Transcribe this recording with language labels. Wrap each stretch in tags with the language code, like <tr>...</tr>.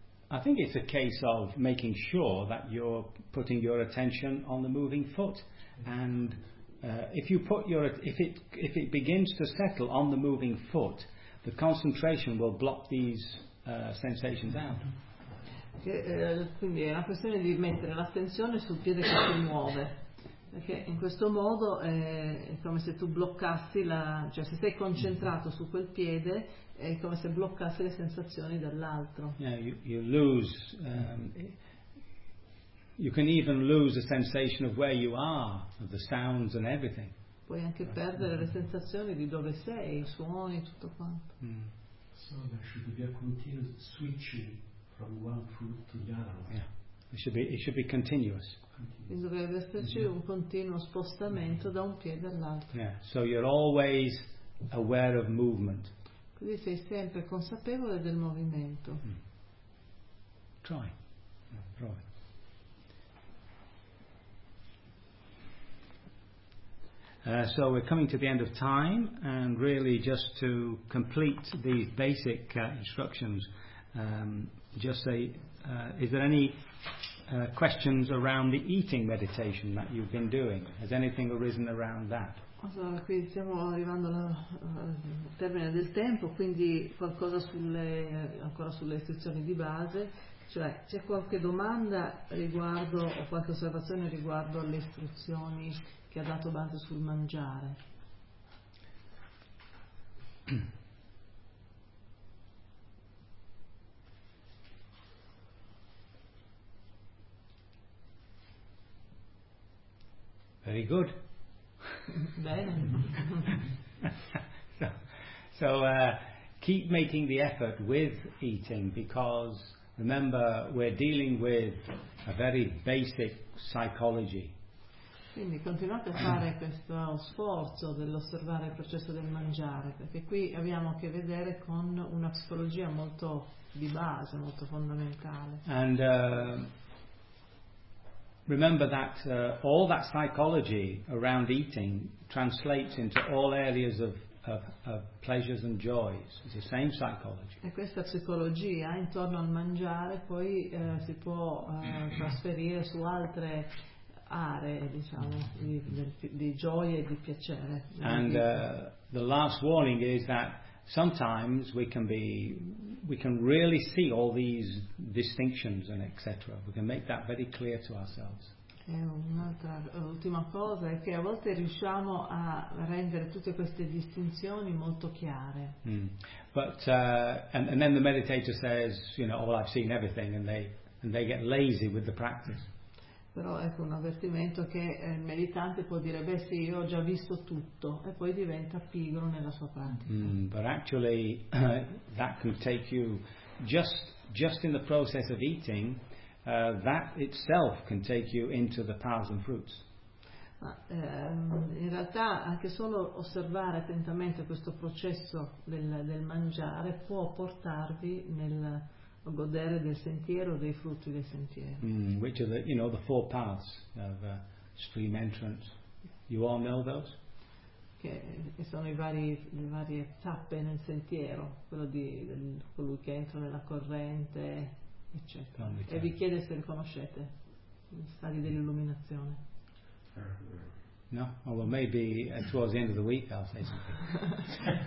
<en>I think it's a case of making sure that you're putting your attention on the moving foot, and if it begins to settle on the moving foot, the concentration will block these sensations out.</en> <it>Quindi è una questione di mettere l'attenzione sul piede che si muove. Perché in questo modo è come se tu bloccassi la, cioè se sei concentrato su quel piede è come se bloccassi le sensazioni dell'altro.</it> <en>Yeah, you lose. You can even lose the sensation of where you are, of the sounds and everything.</en> <it>Puoi anche perdere le sensazioni di dove sei, i suoni, tutto quanto. Mm.</it> <en>So there should be a continuous switching from one foot to the other. Yeah. It should be continuous.</en> <it>Quindi dovrebbe esserci un continuo spostamento da un piede all'altro.</it> <en>Yeah. So you're always aware of movement.</en> <it>Quindi sei sempre consapevole del movimento.</it> <en>Mm. Try. Yeah,</en> <it>prova.</it> <en>So we're coming to the end of time, and really just to complete these basic instructions, is there any questions around the eating meditation that you've been doing? Has anything arisen around that?</en> <it>Allora, qui stiamo arrivando al termine del tempo, quindi qualcosa ancora sulle istruzioni di base, cioè c'è qualche domanda riguardo o qualche osservazione riguardo alle istruzioni che ha dato base sul mangiare.</it> <en>Very good.</en> <it>Bene.</it> <en>So keep making the effort with eating, because remember we're dealing with a very basic psychology.</en> <it>Quindi continuate a fare questo sforzo dell'osservare il processo del mangiare, perché qui abbiamo a che vedere con una psicologia molto di base, molto fondamentale.</it> <en>And remember that all that psychology around eating translates into all areas of pleasures and joys. It's the same psychology.</en> <it>E questa psicologia intorno al mangiare poi si può trasferire su altre aree, diciamo, di gioie e di piacere.</it> <en>And the last warning is that sometimes we can really see all these distinctions and etc. We can make that very clear to ourselves.</en> <it>E un'altra ultima cosa è che a volte riusciamo a rendere tutte queste distinzioni molto chiare. Mm.</it> <en>But and then the meditator says, you know, well, I've seen everything, and they get lazy with the practice.</en> <it>Però ecco un avvertimento che il meditante può dire, beh sì, io ho già visto tutto, e poi diventa pigro nella sua pratica.</it> <en>Mm, but actually that can take you just in the process of eating, that itself can take you into the paths and fruits.</en> <it>Ma, in realtà anche solo osservare attentamente questo processo del mangiare può portarvi nel o godere del sentiero, dei frutti del sentiero.</it> <en>Mm, which are the, you know, the four paths of stream entrance. You all know those?</en> <it>Che sono le varie tappe nel sentiero, quello di colui che entra nella corrente, eccetera. E vi chiede se riconoscete gli stadi dell'illuminazione.</it> <en>No? Oh, well, maybe towards the end of the week I'll say something.</en>